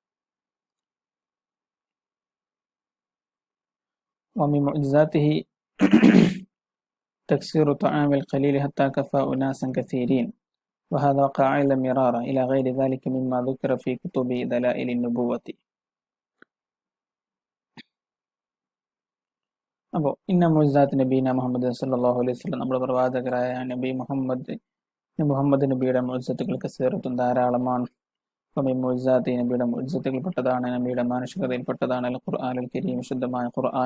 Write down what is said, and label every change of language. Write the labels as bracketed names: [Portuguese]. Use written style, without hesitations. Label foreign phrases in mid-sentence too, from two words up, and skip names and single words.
[Arabic] ومن معجزاته تكسير طعام القليل حتى كفى أناسا كثيرين وهذا وقع أيضا مرارا إلى غير ذلك مما ذكر في كتب دلائل النبوة. [Malayalam] അപ്പോൾ [Arabic] إن معجزات نبينا محمد صلى الله عليه وسلم, [Malayalam] നമ്മുടെ പ്രവാചകരായ മുഹമ്മദ് നബിയുടെ മുഅ്ജിസത്തുകൾ കസീറത്തുൻ, ധാരാളമാണ്. അപ്പോൾ മുഅ്ജിസാത്ത് നബിയുടെ മുഅ്ജിസത്തുകൾപ്പെട്ടതാണ്, നബിയുടെ മാനുഷികതയിൽപ്പെട്ടതാണ് [Arabic] القرآن الكريم, [Malayalam] ശുദ്ധമായ ഖുർആൻ.